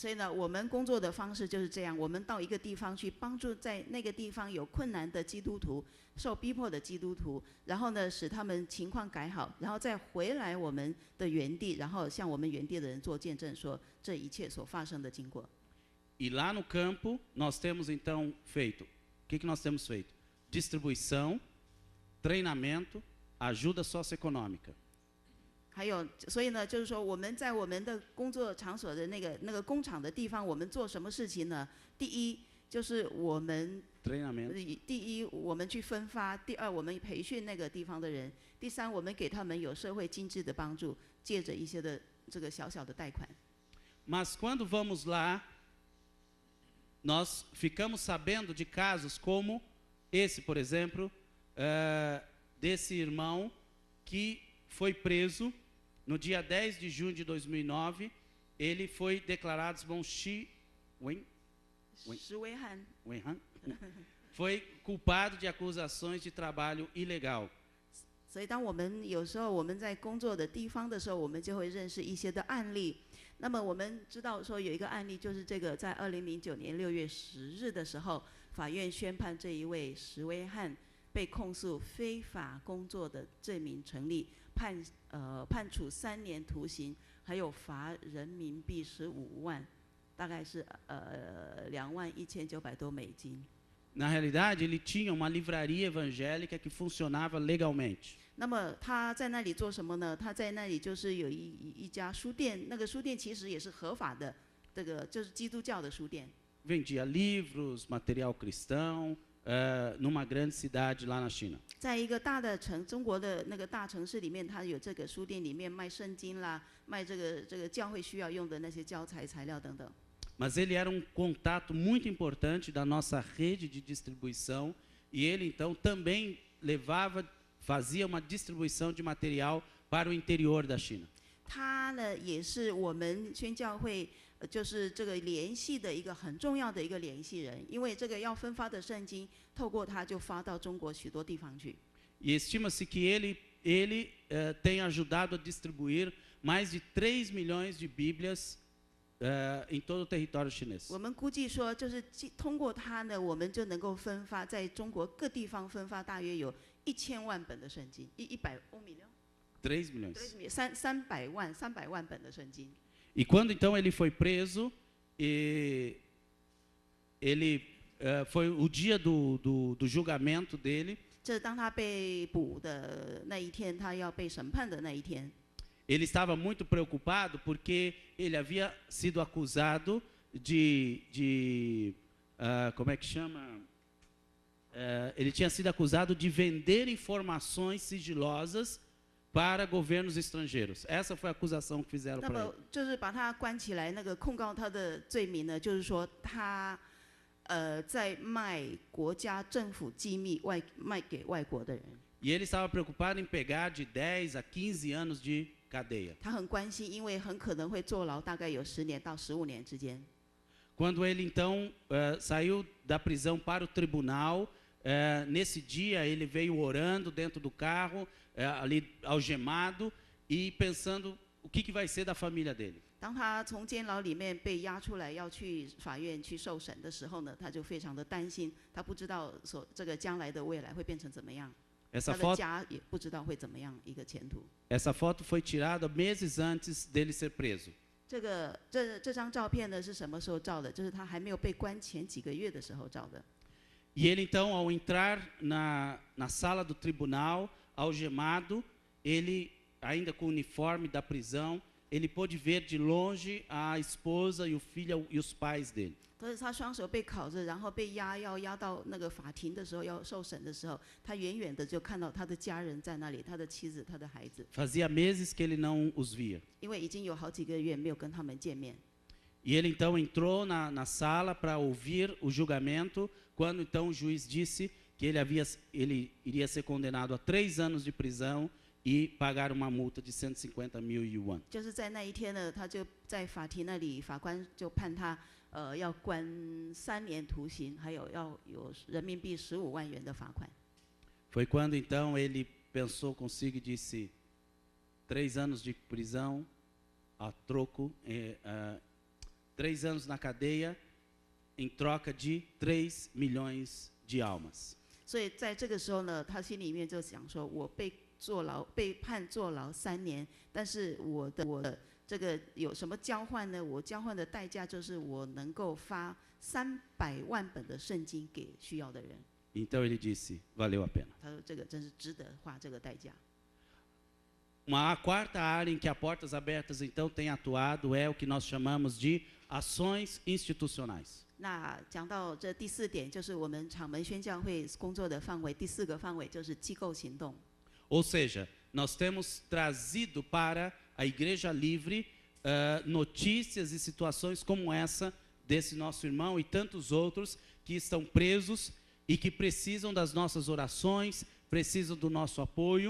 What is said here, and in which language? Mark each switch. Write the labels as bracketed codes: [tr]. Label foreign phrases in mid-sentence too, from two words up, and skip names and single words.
[zh] 所以呢，我们工作的方式就是这样，我们到一个地方去帮助在那个地方有困难的基督徒、受逼迫的基督徒，然后呢，使他们情况改好，然后再回来我们的原地，然后向我们原地的人做见证，说这一切所发生的经过。 [pt] E lá no campo, nós temos então feito, o que nós temos feito? Distribuição, treinamento, ajuda socioeconômica. [zh] 还有，所以呢，就是说我们在我们的工作场所的那个工厂的地方，我们做什么事情呢？第一就是我们 [pt] Treinamento. [zh] 第一我们去分发，第二我们培训那个地方的人，第三我们给他们有社会经济的帮助，借着一些的这个小小的贷款。 [pt] Mas quando vamos lá, nós ficamos sabendo de casos como esse, por exemplo, desse irmão que foi preso no dia 10 de junho de 2009. Ele foi declarado foi culpado de acusações de trabalho ilegal. [zh] 所以，当我们有时候我们在工作的地方的时候，我们就会认识一些的案例。那么我们知道说有一个案例，就是这个在2009年6月10日的时候，法院宣判这一位石威汉被控诉非法工作的罪名成立，判处3年徒刑，还有罚人民币15万，大概是21900多美金。 [pt] Na realidade, ele tinha uma livraria evangélica que funcionava legalmente. [zh] 那么他在那里做什么呢？他在那里就是有一家书店，那个书店其实也是合法的，这个就是基督教的书店。 [pt] Vendia livros, material cristão, numa grande cidade lá na China. [zh] 在一个大的中国的那个大城市里面，他有这个书店，里面卖圣经啦，卖这个教会需要用的那些教材材料等等。 [pt] Mas ele era um contato muito importante da nossa rede de distribuição e ele então também fazia uma distribuição de material para o interior da China. [zh] 他呢也是我们宣教会就是这个联系的一个很重要的一个联系人，因为这个要分发的圣经，透过他就发到中国许多地方去。 [pt] E estima-se que ele tem ajudado a distribuir mais de 3 milhões de Bíblias em todo o território chinês. [zh] 我们估计说，就是通过他呢，我们就能够分发在中国各地方分发大约有1000万本的圣经， [pt] 100 milhões. 3 milhões. [zh] 300 万本的圣经。 [pt] E quando então ele foi preso, foi o dia do julgamento dele. [zh] 这是当他被捕的那一天，他要被审判的那一天。 [pt] Ele estava muito preocupado porque ele havia sido acusado como é que chama? Ele tinha sido acusado de vender informações sigilosas para governos estrangeiros. Essa foi a acusação que fizeram para ele. [zh] 那么就是把他关起来，那个控告他的罪名呢，就是说他在卖国家政府机密卖给外国的人。 [pt] E ele estava preocupado em pegar de 10 a 15 anos de cadeia. [zh] 他很关心，因为很可能会坐牢，大概有10年到15年之间。 [pt] Quando ele então saiu da prisão para o tribunal, nesse dia ele veio orando dentro do carro, ali algemado e pensando o que vai ser da família dele. [zh] 当他从监牢里面被押出来，要去法院去受审的时候呢，他就非常的担心，他不知道这个将来的未来会变成怎么样。 [pt] Essa [zh] 他的 [pt] foto, [zh] 家也不知道会怎么样一个前途。 [pt] essa foto foi tirada meses antes dele ser preso. [zh] 这张照片呢是什么时候照的？就是他还没有被关前几个月的时候照的。 [pt] E ele então, ao entrar na sala do tribunal, algemado, ele, ainda com o uniforme da prisão, ele pôde ver de longe a esposa e o filho e os pais dele. [zh] 可是他双手被铐着，然后被要押到那个法庭的时候，要受审的时候，他远远的就看到他的家人在那里，他的妻子，他的孩子。 [pt] Fazia meses que ele não os via. [zh] 因为已经有好几个月没有跟他们见面。 [pt] E ele então entrou na sala para ouvir o julgamento, quando então o juiz disse que ele iria ser condenado a 3 anos de prisão e pagar uma multa de 150 mil yuan. [zh] 就是在那一天呢，他就在法庭那里，法官就判他要关3年徒刑，还有要有人民币15万元的罚款。 [pt] Foi quando então ele pensou consigo e disse: 3 anos de prisão a troco, 3 anos na cadeia em troca de 3 milhões de almas. [zh] 所以在这个时候呢，他心里面就想说：我被判坐牢3年，但是我的这个有什么交换呢？我交换的代价就是我能够发300万本的圣经给需要的人。 [pt] Então ele disse: valeu a pena. [zh] 他说：这个真是值得花这个代价。 [pt] Uma quarta área em que a Portas Abertas então tem atuado é o que nós chamamos de ações institucionais. [zh] 那讲到这第4点，就是我们场门宣教会工作的范围，第4个范围就是机构行动。 [pt] Ou seja, nós temos trazido para a Igreja Livre notícias e situações como essa desse nosso irmão e tantos outros que estão presos e que precisam das nossas orações, precisam do nosso apoio.